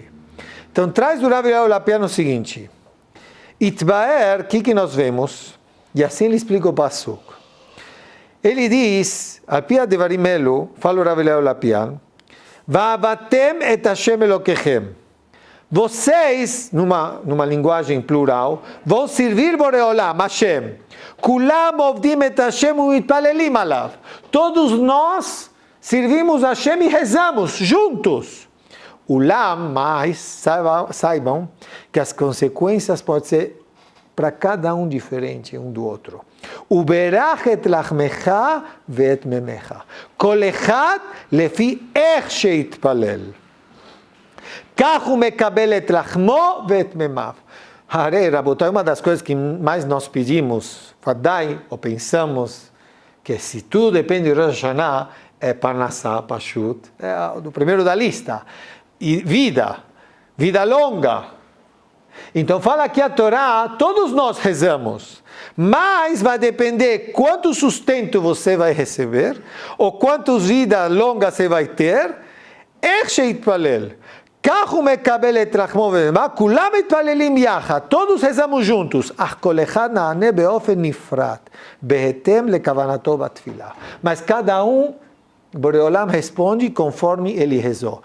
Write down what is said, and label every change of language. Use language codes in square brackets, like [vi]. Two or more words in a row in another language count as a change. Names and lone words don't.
[pt] Então traz o Rav Eliyahu Lapian o seguinte, Itbaer, o que nós vemos? E assim ele explica o Pasuk. Ele diz, [he] על פי דברים אלו, [pt] fala o Rav Eliyahu Lapian, [he] ועבדתם את השם אלוקיכם. [pt] Vocês, numa linguagem plural, vão servir Boreolam, Hashem. [he] כולם עובדים את השם ומתפללים אליו. [pt] Todos nós servimos Hashem e rezamos juntos. Ulam, mas saibam que as consequências podem ser para cada um diferente um do outro. [he] וברך את לחמך ואת מימיך. כל אחד לפי איך שהתפלל. כך הוא מקבל את לחמו ואת מימיו. הרי, רבותי, [pt] uma das coisas que mais nós pedimos, Fadai, ou pensamos, que se tudo depende de Rosh Hashanah, é Parnassá, Pashut, é do primeiro da lista. E vida longa. Então fala aqui a Torá, todos nós rezamos, mas vai depender quanto sustento você vai receber, ou quantas vidas longas você vai ter, todos rezamos juntos, mas cada um Boreolam responde conforme ele rezou.